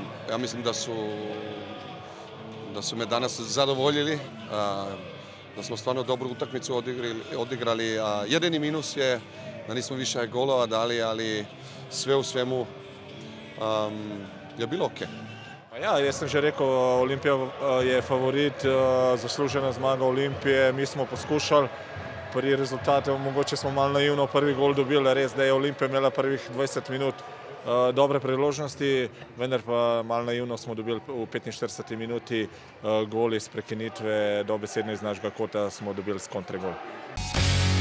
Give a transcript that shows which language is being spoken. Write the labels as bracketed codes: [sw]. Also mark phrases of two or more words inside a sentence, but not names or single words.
[hr] Ja mislim da su me danas zadovoljili, da smo stvarno dobru utakmicu odigrali. Jedini minus je da nismo više golova dali, ali sve u svemu je bilo ok. [sl] Ja, jaz sem že rekel, Olimpija je favorit, zaslužena zmaga Olimpije. Mi smo poskušali pri rezultatu, mogoče smo malo naivno prvi gol dobili, res, da je Olimpija imela prvih 20 minut dobre priložnosti, vendar pa malo naivno smo dobili v 45 minuti gol iz prekinitve, dobesedno iz našega kota smo dobili s kontre gol.